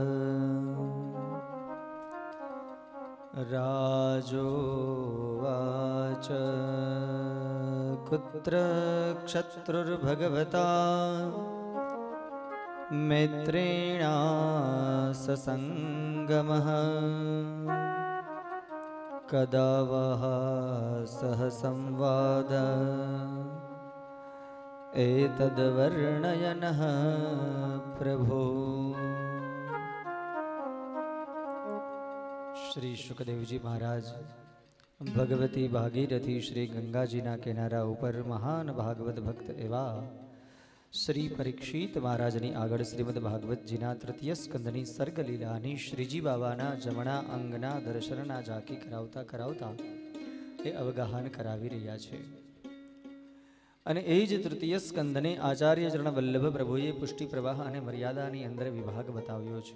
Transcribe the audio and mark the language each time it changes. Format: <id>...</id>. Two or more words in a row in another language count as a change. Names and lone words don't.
<sa>राजोवाच कुत्र क्षत्रुर्भगवता मित्रेणा ससंगमः कदा वः सह संवाद एतद्वर्णयनः प्रभो।</sa> <gu>શ્રી સુખદેવજી મહારાજ ભગવતી ભાગીરથી શ્રી ગંગાજીના કિનારા ઉપર મહાન ભાગવત ભક્ત એવા શ્રી પરીક્ષિત મહારાજની આગળ શ્રીમદ ભાગવતજીના તૃતીય સ્કંદની સર્ગલીલાની શ્રીજી બાબાના જમણા અંગના દર્શનના ઝાંકી કરાવતા કરાવતા એ અવગાહન કરાવી રહ્યા છે. અને એ જ તૃતીય સ્કંદને આચાર્ય ચરણ વલ્લભ પ્રભુએ પુષ્ટિ પ્રવાહ અને મર્યાદાની અંદર વિભાગ બતાવ્યો છે.</gu>